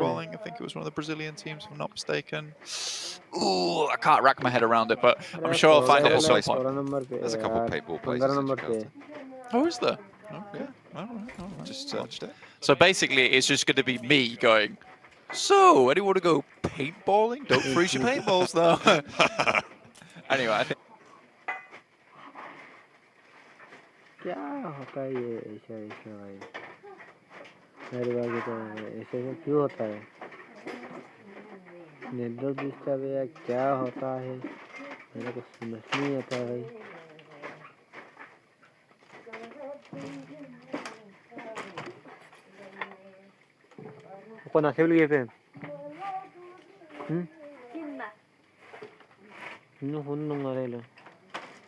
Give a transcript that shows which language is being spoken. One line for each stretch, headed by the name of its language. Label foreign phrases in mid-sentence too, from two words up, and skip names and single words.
English: I think it was one of the Brazilian teams, if I'm not mistaken. Ooh, I can't rack my head around it, but I'm sure I'll find it at some point. There's a couple of paintball places in Jakarta. Oh, is there? Oh, yeah. All right. Just searched it. So basically, it's just going to be me going, so, anyone want to go paintballing? Don't freeze your paintballs, though. Anyway, I think...
Hindi: क्या होता है ये ऐसा भाई मेरे बात तो ऐसे क्यों होता है
English: network disturb
Hindi: है या क्या होता है मेरे को समझ नहीं आता भाई
Spanish: ¿Cuándo se lo llevé? No, no, no,